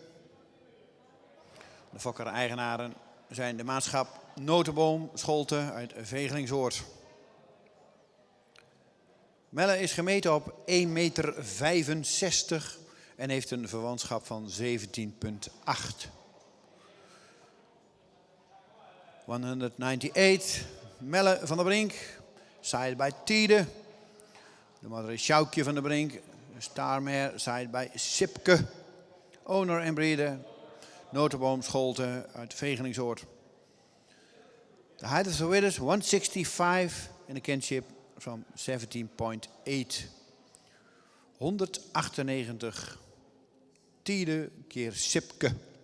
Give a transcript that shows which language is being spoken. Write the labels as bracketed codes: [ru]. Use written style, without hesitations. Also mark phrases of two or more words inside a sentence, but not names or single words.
[nl] De fokker-eigenaren zijn de maatschap Notenboom Scholte uit Vegelingsoord. Melle is gemeten op 1,65 meter en heeft een verwantschap van 17,8. 198. Melle van der Brink. [en] Side by [nl] Tiede. De moeder is Sjoukje van der Brink. Starmare. [en] Side by [nl] Sipke. Owner en breeder. Notenboom Scholte uit Vegelingsoord. De [en] height of the winners [nl] 165 en de kinship van 17,8. 198. Tiede keer Sipke.